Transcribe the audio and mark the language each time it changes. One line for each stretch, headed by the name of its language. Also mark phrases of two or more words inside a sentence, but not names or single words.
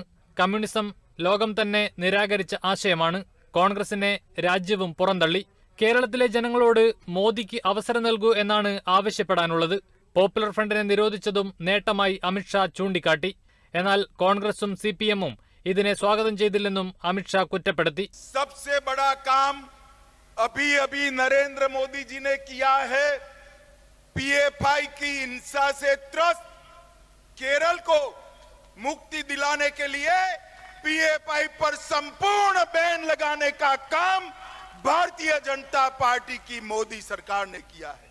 Malayalam: കമ്മ്യൂണിസം ലോകം തന്നെ നിരാകരിച്ച ആശയമാണ്. കോൺഗ്രസിനെ രാജ്യവും പുറന്തള്ളി. കേരളത്തിലെ ജനങ്ങളോട് മോദിക്ക് അവസരം നൽകൂ എന്നാണ് ആവശ്യപ്പെടാനുള്ളത്. പോപ്പുലർ ഫ്രണ്ടിനെ നിരോധിച്ചതും നേട്ടമായി അമിത്ഷാ ചൂണ്ടിക്കാട്ടി. എന്നാൽ കോൺഗ്രസും CPM-ഉം ഇതിനെ സ്വാഗതം ചെയ്തില്ലെന്നും അമിത്ഷാ കുറ്റപ്പെടുത്തി.
Hindi: सबसे बड़ा काम अभी नरेंद्र मोदी जी ने किया है। PFI की हिंसा से त्रस्त केरल को मुक्ति दिलाने के लिए PFI पर संपूर्ण बैन लगाने का काम भारतीय जनता पार्टी की मोदी सरकार ने किया है।